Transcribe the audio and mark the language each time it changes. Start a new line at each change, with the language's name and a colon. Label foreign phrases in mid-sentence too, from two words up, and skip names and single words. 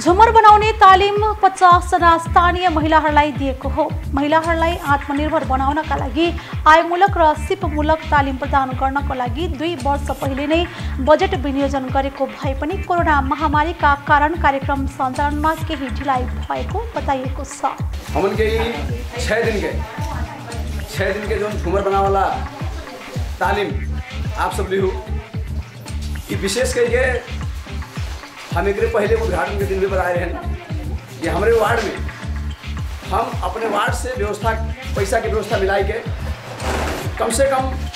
Nepali: झुमर बनाउने तालिम 50 जना स्थानीय महिलाहरूलाई दिएको हो। महिलाहरूलाई आत्मनिर्भर बनाउनका लागि आयमूलक र सिपमूलक तालिम प्रदान गर्नको लागि 2 वर्ष पहिले नै बजेट विनियोजन गरेको भए पनि कोरोना महामारीका कारण कार्यक्रम सञ्चालनमा केही ढिलाइ भएको बताइएको छ।
Bhojpuri: हमन के 6 दिन के जो झुमर बनाने वाला तालीम आप सब ली हो, ये विशेष करके हम एक पहले उद्घाटन के दिन में बताए हैं कि हमारे वार्ड में हम अपने वार्ड से व्यवस्था पैसा की व्यवस्था मिलाई के कम से कम